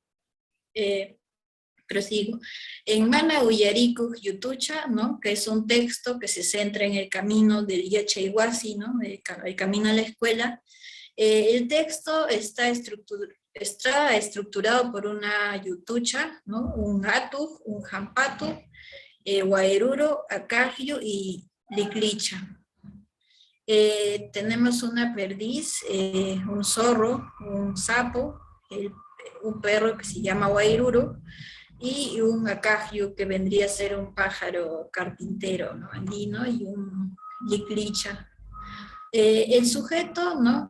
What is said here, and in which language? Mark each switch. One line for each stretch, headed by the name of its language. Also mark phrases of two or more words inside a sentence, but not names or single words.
Spanish: Prosigo. En Mana Uyariku Yutucha, ¿no? Que es un texto que se centra en el camino del Yachayhuasi, ¿no? El camino a la escuela. El texto está estructurado por una yutucha, ¿no? Un atu, un jampatu, guairuro, acagio y liclicha. Tenemos una perdiz, un zorro, un sapo, un perro que se llama guairuro, y un acagio que vendría a ser un pájaro carpintero, ¿no? Andino, y un liclicha. El sujeto, ¿no?